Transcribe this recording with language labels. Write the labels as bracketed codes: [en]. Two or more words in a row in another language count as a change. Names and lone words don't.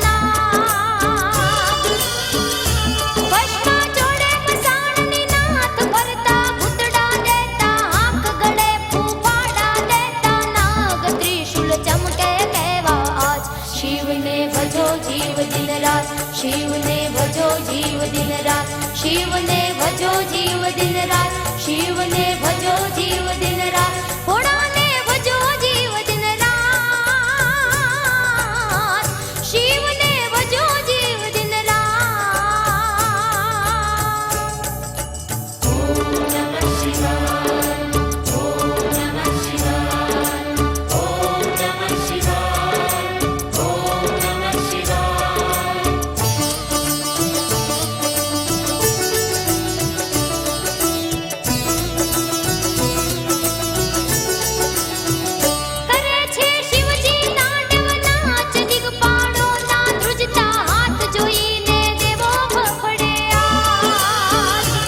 [gu] નાથ ભસ્મા જોડે મસાણની નાથ ભરતા ભૂતડા દેતા હાક ગળે ફૂફાડા દેતા નાગ ત્રિશૂલ ચમકે કહવા આજ શિવને ભજો જીવ દિન રાત શિવને ભજો જીવ દિન રાત શિવને ભજો જીવ દિન રાત શિવને ભજો જીવ દિન રાત ઘોડા ને ભજો જીવ દિન રાત શિવને ભજો જીવ દિન રાત [sa] ओम नमः शिवाय ओम नमः शिवाय ओम नमः शिवाय ओम नमः शिवाय [gu] કરે છે શિવજી તાંડવ નાચ દિગપાળો ના ધ્રુજતા હાથ જોઈને દેવો ફફડે આજ